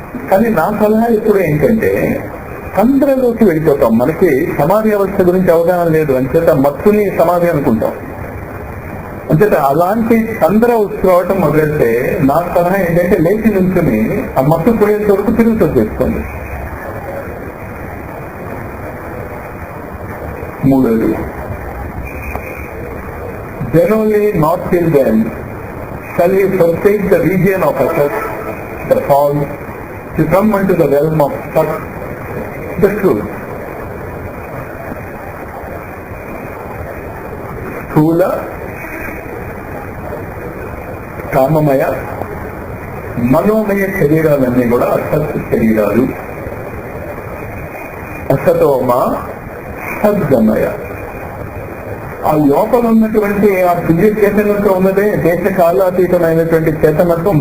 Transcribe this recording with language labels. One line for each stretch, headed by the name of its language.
Telugu: కానీ నా సలహా ఇప్పుడు ఏంటంటే, తంద్రలోకి వెళ్ళిపోతాం. మనకి సమాధి అవస్థ గురించి అవగాహన లేదు, అంచేత మత్తుని సమాధి అనుకుంటాం. అంచేత అలాంటి తంద్ర రావటం మొదలెడితే నా సలహా ఏంటంటే, లేచి నుంచుని ఆ మత్తు పోయేంత వరకు తిరుగుతూ చేసుకోండి. మూడోది,
English: generally not till then shall you forsake the region of effort, the fall, to come into the realm of Sat, the truth.
Telugu: స్థూల, కామమయ, మనోమయ శరీరాలన్నీ కూడా అసత్ శరీరాలు. అసతోమ సద్గమయ. ఆ లోపల ఉన్నటువంటి ఆ దివ్య చేతనతో ఉన్నదే దేశ కాలాతీతమైనటువంటి చేతనత్వం.